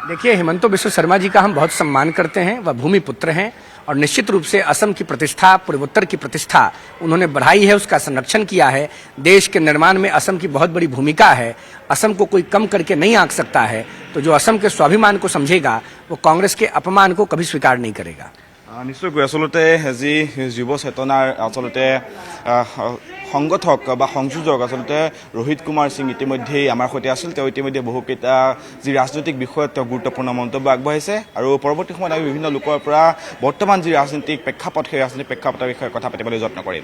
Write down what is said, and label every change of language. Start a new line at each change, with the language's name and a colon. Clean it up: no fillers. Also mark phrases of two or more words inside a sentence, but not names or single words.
Hindi: देखिए, हिमंतो बिश्व शर्मा जी का हम बहुत सम्मान करते हैं। वह भूमि पुत्र हैं और निश्चित रूप से असम की प्रतिष्ठा, पूर्वोत्तर की प्रतिष्ठा उन्होंने बढ़ाई है, उसका संरक्षण किया है। देश के निर्माण में असम की बहुत बड़ी भूमिका है। असम को कोई कम करके नहीं आंक सकता है। तो जो असम के स्वाभिमान को समझेगा वो कांग्रेस के अपमान को कभी स्वीकार नहीं करेगा।
Assamese: निश्चयকৈ আচলতে যি যুৱ চেতনাৰ আচলতে সংগঠক বা সংযোজক আচলতে ৰোহিত কুমাৰ সিং ইতিমধ্যেই আমাৰ সৈতে আছিল। তেওঁ ইতিমধ্যে বহুকেইটা যি ৰাজনৈতিক বিষয়ত তেওঁ গুৰুত্বপূৰ্ণ মন্তব্য আগবঢ়াইছে আৰু পৰৱৰ্তী সময়ত আমি বিভিন্ন লোকৰ পৰা বৰ্তমান যি ৰাজনৈতিক প্ৰেক্ষাপট, সেই ৰাজনৈতিক প্ৰেক্ষাপটৰ বিষয়ে কথা পাতিবলৈ যত্ন কৰিম।